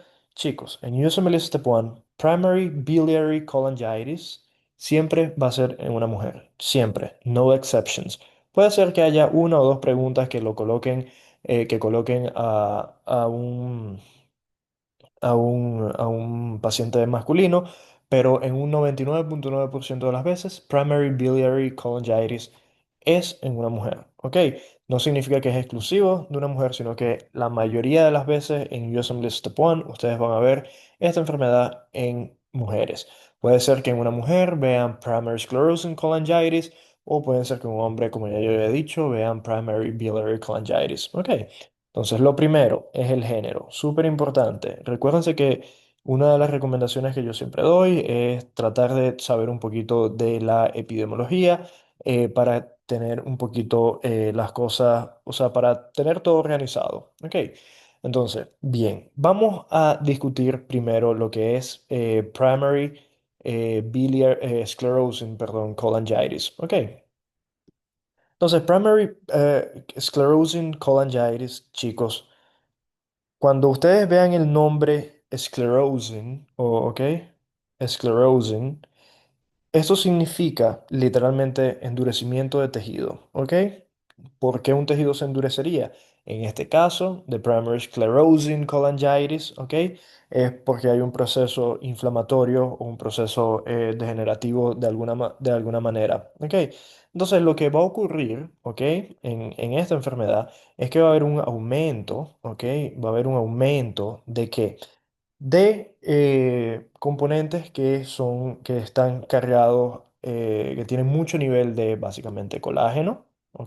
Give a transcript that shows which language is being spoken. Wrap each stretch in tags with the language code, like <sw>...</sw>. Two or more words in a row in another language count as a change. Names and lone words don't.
<es>Chicos, en USMLE Step 1,</es> <en>Primary Biliary Cholangitis</en> <es>siempre va a ser en una mujer. Siempre.</es> <en>No exceptions.</en> <es>Puede ser que haya una o dos preguntas que coloquen a un paciente masculino, pero en un 99.9% de las veces,</es> <en>primary biliary cholangitis</en> <es>es en una mujer, ¿ok? No significa que es exclusivo de una mujer, sino que la mayoría de las veces en USM Step 1 ustedes van a ver esta enfermedad en mujeres. Puede ser que en una mujer vean</es> <en>primary sclerosing cholangitis</en> <es>o puede ser que en un hombre, como ya yo había dicho, vean</es> <en>primary biliary cholangitis,</en> <es>¿ok? Entonces, lo primero es el género, súper importante. Recuérdense que una de las recomendaciones que yo siempre doy es tratar de saber un poquito de la epidemiología para tener un poquito las cosas, o sea, para tener todo organizado. ¿Ok? Entonces, bien, vamos a discutir primero lo que es</es> <en>primary sclerosing,</en> <es>perdón, cholangitis. ¿Ok? Entonces,</es> <en>primary sclerosing cholangitis,</en> <es>chicos. Cuando ustedes vean el nombre sclerosing, ¿ok? Sclerosing, eso significa literalmente endurecimiento de tejido, ¿ok? ¿Por qué un tejido se endurecería? En este caso, de</es> <en>primary sclerosing cholangitis,</en> <es>¿ok? Es porque hay un proceso inflamatorio o un proceso degenerativo de alguna manera, ¿ok? Entonces, lo que va a ocurrir, ¿ok? En esta enfermedad es que va a haber un aumento, ¿ok? Va a haber un aumento de qué? De componentes que están cargados, que tienen mucho nivel de básicamente colágeno, ¿ok?</es>